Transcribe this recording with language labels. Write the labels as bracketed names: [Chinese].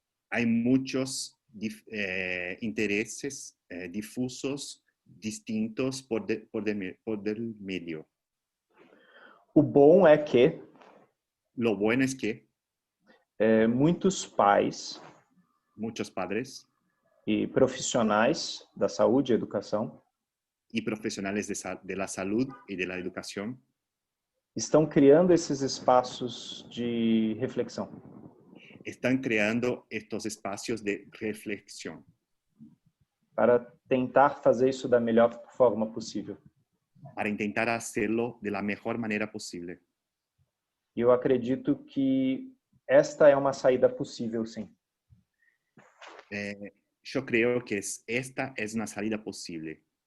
[Portuguese] Há muitos interesses difusos, distintos [Spanish] por del medio. [Portuguese] O bom é que [Spanish] Lo bueno es que [Portuguese] muitos pais [Spanish] muchos padres [Portuguese] e profissionais da saúde e educação [Spanish] y profesionales de la salud y de la educación [Portuguese] estão criando esses espaços de reflexão. [Spanish] están creando estos espacios de reflexión [Portuguese] Para tentar fazer isso da melhor forma possível. [Spanish] para intentar hacerlo de la mejor manera posible. [Portuguese] E eu acredito que esta é uma saída possível, sim. [Spanish] Yo creo que esta es una salida posible.